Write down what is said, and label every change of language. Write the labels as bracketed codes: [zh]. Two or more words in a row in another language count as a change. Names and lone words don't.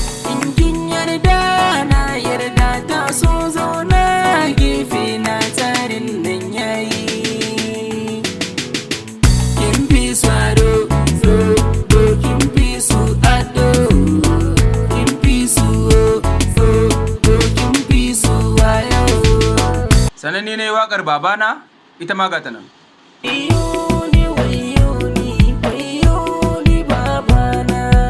[ha] In kin yarda na yarda ta so zo na gefe na tarin nan yayi. Kin fi so ado, do, do, kin fi so ado. Kin fi so, do, do, kin fi so wayo. Sannan ni na yi waƙar Babana, ita ma ga ta nan. Wayo ni, wayo ni, wayo ni babana.